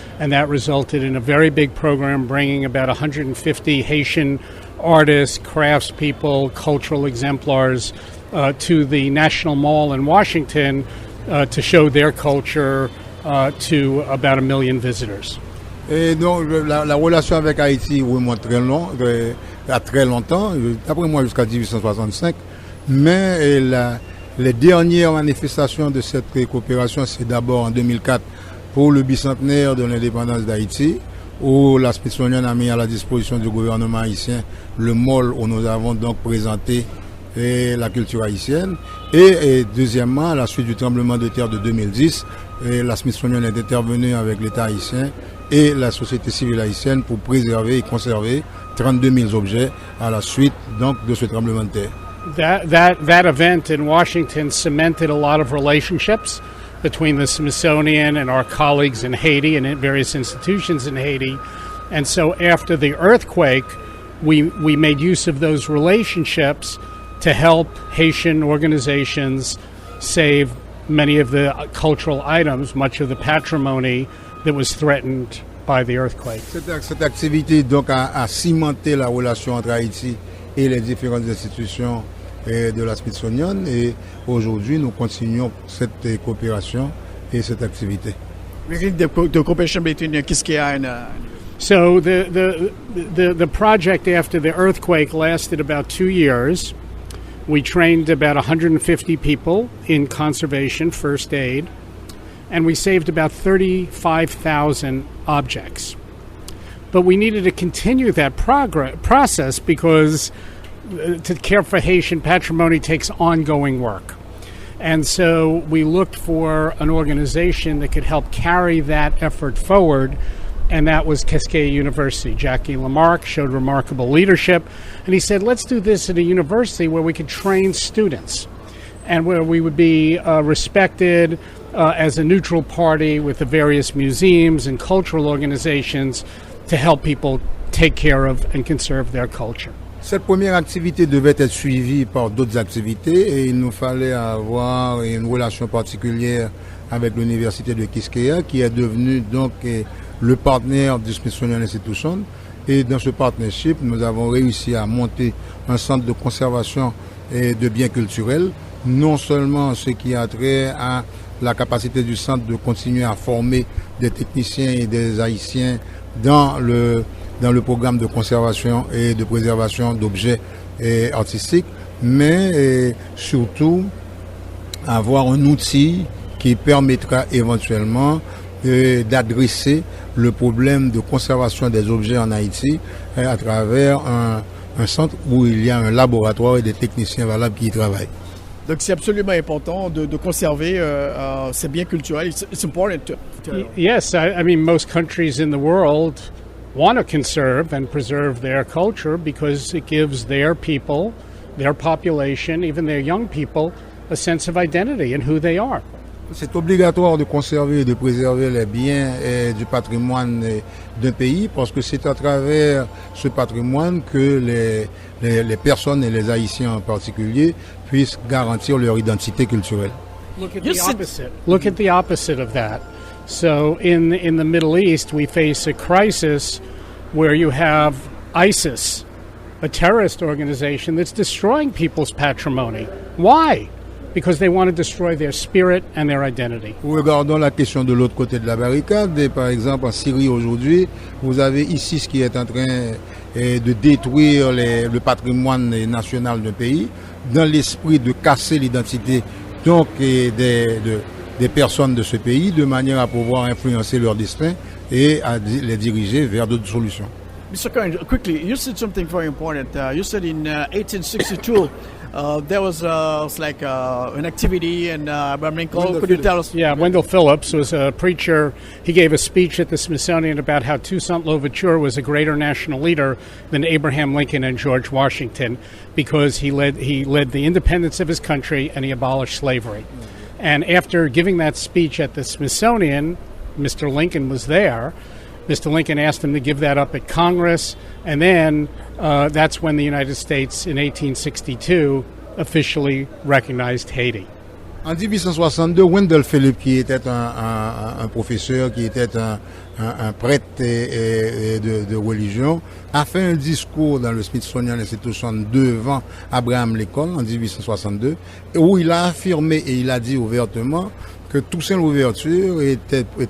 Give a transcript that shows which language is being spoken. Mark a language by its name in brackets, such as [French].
[English] And that resulted in a very big program bringing about 150 Haitian artists, craftspeople, cultural exemplars to the National Mall in Washington to show their culture to about 1 million visitors. [French] Et donc la relation avec Haïti remonte à très longtemps, d'après moi jusqu'à 1865, mais les dernières manifestations de cette coopération, c'est d'abord en 2004 pour le bicentenaire de l'indépendance d'Haïti, où la Smithsonian a mis à la disposition du gouvernement haïtien le mall où nous avons donc présenté la culture haïtienne. Et deuxièmement, à la suite du tremblement de terre de 2010, la Smithsonian est intervenue avec l'État haïtien et la société civile haïtienne pour préserver et conserver 32 000 objets à la suite donc de ce tremblement de terre. [English] That event in Washington cemented a lot of relationships between the Smithsonian and our colleagues in Haiti and in various institutions in Haiti. And so after the earthquake, we made use of those relationships to help Haitian organizations save many of the cultural items, much of the patrimony that was threatened by the earthquake. [French] Cette activité donc a cimenté la relation entre Haïti et les différentes institutions de la Smithsonian, et aujourd'hui nous continuons cette coopération et cette activité. [English] The cooperation between Quisqueya and So the project after the earthquake lasted about 2 years. We trained about 150 people in conservation, first aid, and we saved about 35,000 objects. But we needed to continue that process because to care for Haitian patrimony takes ongoing work. And so we looked for an organization that could help carry that effort forward, and that was Quisqueya University. Jackie Lamarck showed remarkable leadership, and he said, let's do this at a university where we could train students and where we would be respected as a neutral party with the various museums and cultural organizations to help people take care of and conserve their culture. [French] Cette première activité devait être suivie par d'autres activités et il nous fallait avoir une relation particulière avec l'université de Quisqueya qui est devenue donc le partenaire du Smithsonian Institution. Et dans ce partnership, nous avons réussi à monter un centre de conservation et de biens culturels, non seulement ce qui a trait à la capacité du centre de continuer à former des techniciens et des Haïtiens dans le programme de conservation et de préservation d'objets artistiques, mais surtout avoir un outil qui permettra éventuellement d'adresser le problème de conservation des objets en Haïti à travers un centre où il y a un laboratoire et des techniciens valables qui y travaillent. Donc c'est absolument important de conserver ces biens culturels. [English] It's important to... Yes, I mean most countries in the world want to conserve and preserve their culture because it gives their people, their population, even their young people, a sense of identity and who they are. [French] C'est obligatoire de conserver et de préserver les biens du patrimoine d'un pays parce que c'est à travers ce patrimoine que les personnes et les Haïtiens en particulier puissent garantir leur identité culturelle. [English] Look at the opposite of that. So in the Middle East, we face a crisis where you have ISIS, a terrorist organization that's destroying people's patrimony. Why? Because they want to destroy their spirit and their identity. [French] Regardons la question de l'autre côté de la barricade. Par exemple, en Syrie aujourd'hui, vous avez ISIS qui est en train de détruire le patrimoine national d'un pays dans l'esprit de casser l'identité donc des personnes de ce pays de manière à pouvoir influencer leur destin et à les diriger vers d'autres solutions. [English] Mr. Cohen, quickly, you said something very important. You said in 1862 there was an activity and Abraham Lincoln. Could you tell us? Yeah, Wendell Phillips was a preacher. He gave a speech at the Smithsonian about how Toussaint Louverture was a greater national leader than Abraham Lincoln and George Washington because he led the independence of his country and he abolished slavery. And after giving that speech at the Smithsonian, Mr. Lincoln was there. Mr. Lincoln asked him to give that up at Congress, and then that's when the United States, in 1862, officially recognized Haiti. [French] En 1862, Wendell Phillips, qui était un professeur, qui était un prêtre de religion, a fait un discours dans le Smithsonian Institution devant Abraham Lincoln en 1862, où il a affirmé et il a dit ouvertement que Toussaint Louverture était